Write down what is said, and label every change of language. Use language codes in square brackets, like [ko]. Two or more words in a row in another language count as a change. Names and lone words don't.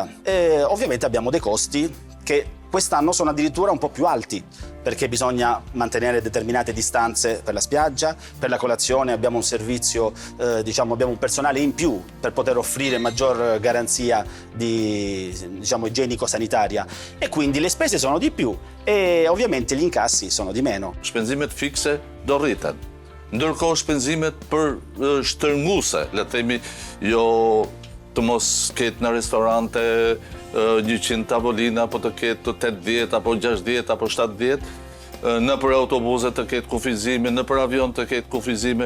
[it] E ovviamente abbiamo dei costi che quest'anno sono addirittura un po' più alti, perché bisogna mantenere determinate distanze per la spiaggia, per la colazione abbiamo un servizio, diciamo, abbiamo un personale in più per poter offrire maggior garanzia di, diciamo, igienico-sanitaria e quindi le spese sono di più e ovviamente gli incassi sono di meno. [sq] Shpenzimet fikse do rriten, ndërkohë shpenzimet për shtërnguese, le të themi, jo të mos ketë në restorante 100 tavolina, apo të ketë 80, apo 60, apo 70, në për autobuse të ketë kufizime, në për avion të ketë kufizime.